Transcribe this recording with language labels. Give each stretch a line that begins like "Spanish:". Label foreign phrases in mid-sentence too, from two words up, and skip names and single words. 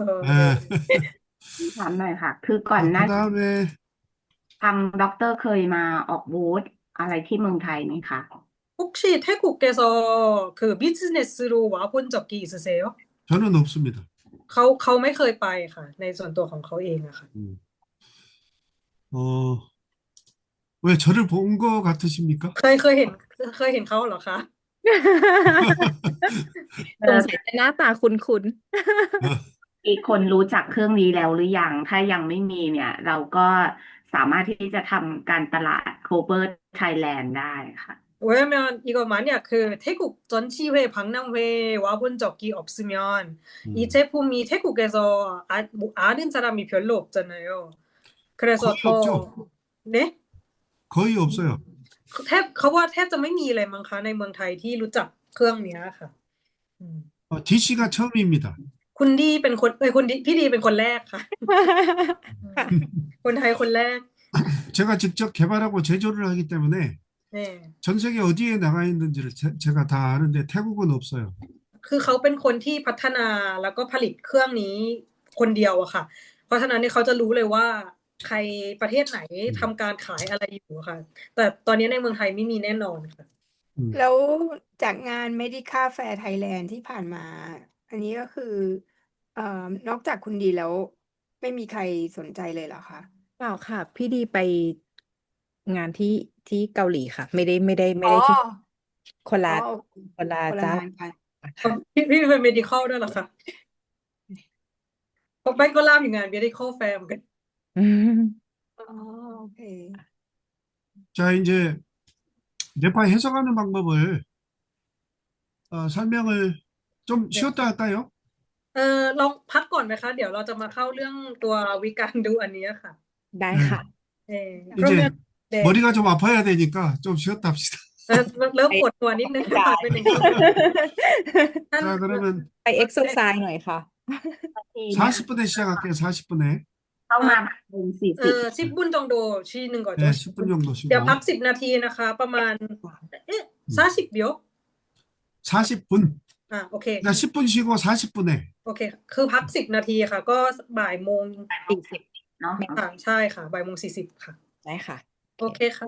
Korean: 네.
Thai: ถามหน่อยค่ะ คือก่อนหน้า
Korean: 그다음에
Thai: ทางด็อกเตอร์เคยมาออกบูธอะไรที่เมืองไทยไหมคะ
Korean: 혹시 태국에서 그 비즈니스로 와본 적이 있으세요? 저는 없습니다.
Thai: เขาไม่เคยไปค่ะ ในส่วนตัวของเขาเองอะค่ะ
Korean: 왜 저를 본 거 같으십니까?
Thai: เคยเห็นเขาเหรอคะ สงสัยจะหน้าตาคุ้น มีคนรู้จักเครื่องนี้แล้วหรือยัง ถ้ายังไม่มีเนี่ย เราก็สามารถที่จะทำการตลาด cover Thailand ได้ค่ะ
Korean: 왜냐면 이거 만약 그 태국 전시회 박람회에 와본 적이 없으면 이 제품이 태국에서 아는 사람이 별로 없잖아요. 그래서 거의 없죠. 네? 거의 없어요.
Thai: เขาว่าแทบจะไม่มีเลยมั้งคะในเมืองไทยที่รู้จักเครื่องเนี้ยค่ะ
Korean: DC가 처음입니다.
Thai: คุณดีเป็นคนพี่ดีเป็นคนแรกค่ะ คนไทยคนแรก
Korean: 제가 직접 개발하고 제조를 하기 때문에
Thai: เนี่ย
Korean: 전 세계 어디에 나가 있는지를 제가 다 아는데 태국은 없어요.
Thai: คือเขาเป็นคนที่พัฒนาแล้วก็ผลิตเครื่องนี้คนเดียวอะค่ะ เพราะฉะนั้นเนี่ยเขาจะรู้เลยว่าใครประเทศไหนทำการขายอะไรอยู่อะค่ะ แต่ตอนนี้ในเมืองไทยไม่มีแน่นอนค่ะ แล้วจากงาน Medical Fair Thailand ที่ผ่านมา อันนี้ก็คือนอกจากคุณดีแล้วไม่มีใครสนใจเลยเหรอคะ ๆเปล่าค่ะ พี่ดีไปงานที่เกาหลีค่ะ ไม่ได้ อ๋อ ที่คนละ อ๋อ คนละ คนละ เจ้าง านกัน ค่ะ พี่เป็น medical ด้วยเหรอคะเพราะแป้งก็ล่ามอยู่งาน
English: medical fair
Thai: เหมือนกัน อืม อ๋อโอเค
Korean: 자, 이제 뇌파 해석하는 방법을 설명을 좀 쉬었다 할까요?
Thai: ลองพักก่อนไหมคะ เดี๋ยวเราจะมาเข้าเรื่องตัววิการดูอันนี้ค่ะ ได้ค่ะ
Korean: 이제 네. 머리가 좀 아파야 되니까 좀 쉬었다 합시다.
Thai: เริ่มปวดหัวนิดนึงค่ะเป็นอย่างนี้
Korean: 자, 그러면
Thai: ไปเอ็กโซไซส์หน่อยค่ะ
Korean: 40분에 시작할게요. 40분에.
Thai: เข้ามาเป็น40
Korean: 10분 정도 쉬는 거죠. 네, 10분 정도
Thai: เดี๋ยว
Korean: 쉬고.
Thai: พัก10 นาทีนะคะ ประมาณ40秒
Korean: 40분.
Thai: โอเค
Korean: 그러니까 10분 쉬고 40분에.
Thai: โอเค คือพัก10 นาทีค่ะ ก็บ่ายโมง 40 เนาะ ค่ะใช่ค่ะบ่ายโมง40ค่ะ ได้ค่ะ โอเคค่ะ